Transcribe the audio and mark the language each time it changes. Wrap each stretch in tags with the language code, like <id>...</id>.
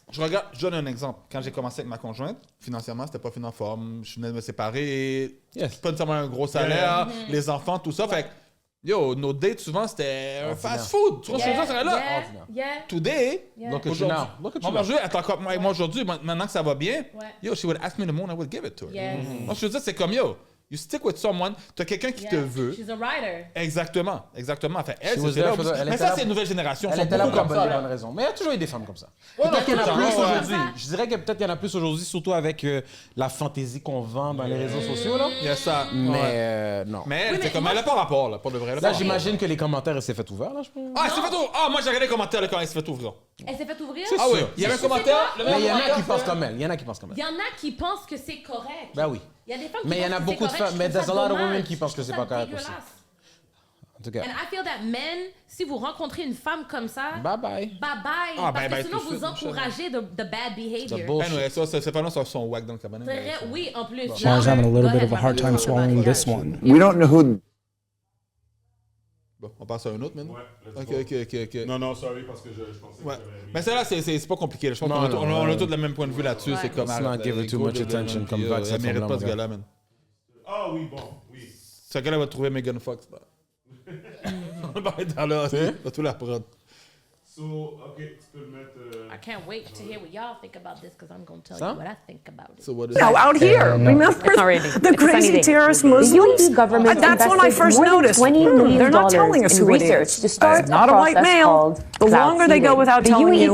<fr>Je donne un exemple. Quand j'ai commencé avec ma conjointe, financièrement, c'était pas fini en forme. Je venais de me séparer. Pas nécessairement un gros salaire. Les enfants, tout ça. Fait que, yo, nos dates, souvent, c'était un fast-food. Tu vois ce que je veux dire?</fr> <en>Là. Today, look at you now.</en> <fr>Aujourd'hui, elle est encore avec moi aujourd'hui. Maintenant que ça va bien, yo,</fr> <en>she would ask me the moon, I would give it to her.</en> <fr>Donc, je veux dire, c'est comme, yo,</fr> <en>you stick with someone,</en> <fr>tu as quelqu'un qui te veut.</fr> <en>She's a rider.</en> <fr>Exactement. Enfin, elle, c'est mais ça, c'est une nouvelle génération. Elle était là pour les bonnes raisons. Mais il y a toujours eu des femmes comme ça. Peut-être qu'il y en a plus aujourd'hui. Je dirais que peut-être qu'il y en a plus aujourd'hui, surtout avec la fantaisie qu'on vend dans les réseaux sociaux. Là. Il y a ça. Mais non. Mais c'est comme elle n'a pas rapport, là, pour de vrai. Là, j'imagine que les commentaires, elle s'est fait ouvert, là, je pense. Ah, elle s'est fait ouvrir. Ah, moi, j'ai regardé les commentaires quand elle s'est fait ouvrir. Elle s'est fait ouvrir? Ah oui. Il y avait un commentaire. Mais il y en a qui pensent comme elle. Il y en a qui pensent comme elle. Il y en a qui pensent que c'est correct. Ben oui. Il y a des femmes qui mais il y en a beaucoup de femmes. Mais</fr> <en>there's a lot of women</en> <fr>qui pensent que c'est pas correct aussi. En tout cas.</fr> <en>And I feel that men,</en> <fr>si vous rencontrez une femme comme ça, bye bye. Parce que sinon vous encouragez</fr> <en>the bad behavior.</en> <fr>Anyway, ces femmes-là sont wack dans le cabaret. Oui, en plus.</fr> <en>I was having a little bit of a hard time swallowing this one. We don't know who.</en> <fr>Bon, on passe à un autre maintenant? Ouais, OK. Non, sorry, parce que je pensais que mais celle-là, c'est pas compliqué. Je pense qu'on a tous le même point de vue là-dessus. C'est comme...</fr> <en>Let's not give her too much attention</en> <fr>comme vague. Elle mérite pas ce gars-là, man. Ah oui. Ce gars-là va trouver Megan Fox. On va être dans là, on va tout la prod. So, OK, tu peux le mettre...</fr> <en>I can't wait to hear what y'all think about this because I'm going to tell you what I think about it. So what is No, out here. Remember the crazy terrorist Muslims? Government That's when I first noticed. They're not telling us who it is. To start Not a white male. The longer they go without telling you,</en>